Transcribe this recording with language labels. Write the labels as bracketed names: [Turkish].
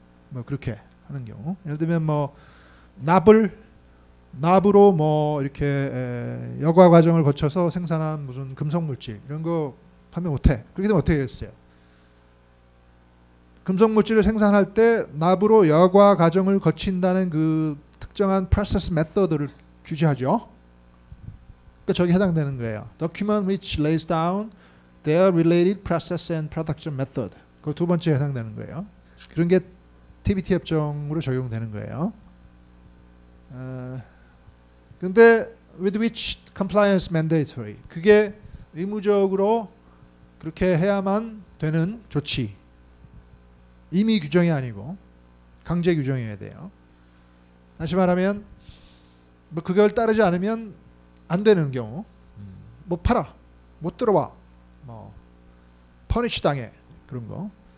[Korean] 뭐 그렇게 하는 경우. 예를 들면 뭐 납으로 뭐 이렇게 여과 과정을 거쳐서 생산한 무슨 금속 물질 이런 거 판매 못해. 그렇게 되면 어떻게 되겠어요? 금속 물질을 생산할 때 납으로 여과 과정을 거친다는 그 특정한 프로세스 메서드를 규제하죠. 그러니까 저기 해당되는 거예요. [English] Document which lays down their related process and production method. [Korean] 그 두 번째에 해당되는 거예요. 그런 게 TBT 협정으로 적용되는 거예요. 근데 [English] with which compliance mandatory. [Korean] 그게 의무적으로 그렇게 해야만 되는 조치. 임의 규정이 아니고 강제 규정이어야 돼요. 다시 말하면 뭐 그걸 따르지 않으면 안 되는 경우, 못 팔아, 못 들어와, 뭐 퍼니시 당해 그런 거.